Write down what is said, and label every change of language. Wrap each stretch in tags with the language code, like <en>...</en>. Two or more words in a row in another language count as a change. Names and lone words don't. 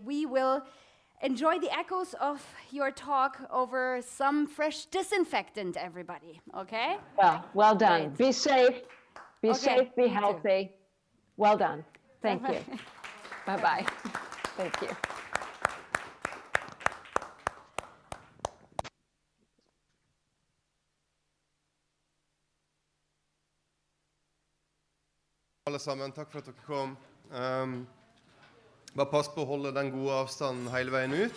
<en>We will enjoy the echoes of your talk over some fresh disinfectant, everybody, okay? Well done. Great. Be safe. Be Okay, safe, be you too. healthy. Well done. Thank you. Bye-bye. Thank you.</en> <no>Alle sammen, takk for at dere kom. Bare pass på å holde den gode avstanden hele veien ut.</no>